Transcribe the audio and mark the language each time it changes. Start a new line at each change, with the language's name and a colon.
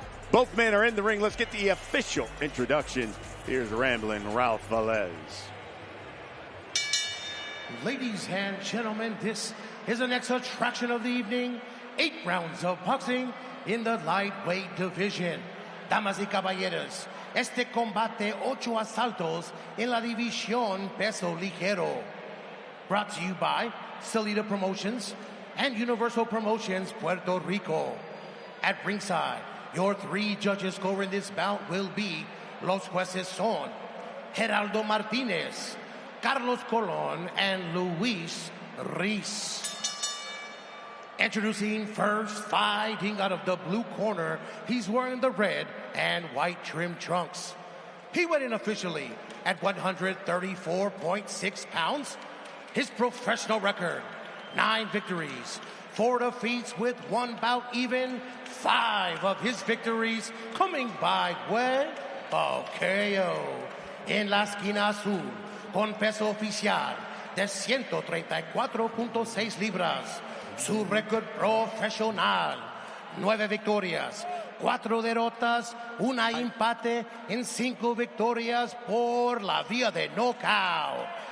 English: Both men are in the ring. Let's get the official introduction. Here's Ramblin' Ralph Velez. Ladies and gentlemen, this is the next attraction of the evening. 8 rounds of boxing in the lightweight division.
Spanish: Damas y caballeros, este combate 8 asaltos en la división peso ligero.
English: Brought to you by Salida Promotions and Universal Promotions Puerto Rico. At ringside, your 3 judges scoring this bout will be Los Jueces son Geraldo Martinez, Carlos Colon, and Luis Reese. Introducing first, fighting out of the blue corner, he's wearing the red and white trim trunks. He went in officially at 134.6 pounds. His professional record, 9 victories, 4 defeats with 1 bout even. 5 of his victories coming by way of KO.
Spanish: En la esquina azul, con peso oficial de 134.6 libras. Su récord profesional, 9 victorias, 4 derrotas, 1 empate en 5 victorias por la vía de knockout.